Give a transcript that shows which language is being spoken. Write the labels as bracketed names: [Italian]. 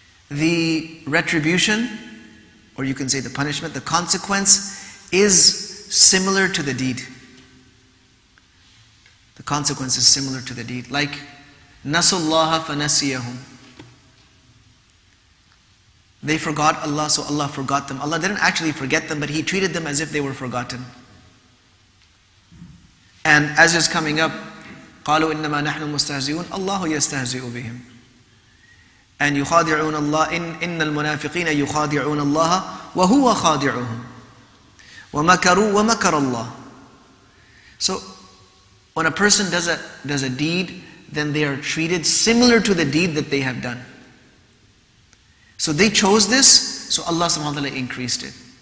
[English] The retribution, or you can say the punishment, the consequence is similar to the deed. The consequence is similar to the deed. Like, [Arabic] nasullaha fanasiyahum. [English] They forgot Allah, so Allah forgot them. Allah didn't actually forget them, but He treated them as if they were forgotten. And as is coming up, [Arabic] قَالُوا إِنَّمَا نَحْنُ مُسْتَهْزِئُونَ اللَّهُ يَسْتَهْزِئُ بِهِمْ. And يخادعون الله إن المنافقين يخادعون الله وهو خادعهم ومكروا ومكر الله. [English] So when a person does a deed, then they are treated similar to the deed that they have done. So they chose this, so Allah subhanahu wa ta'ala increased it.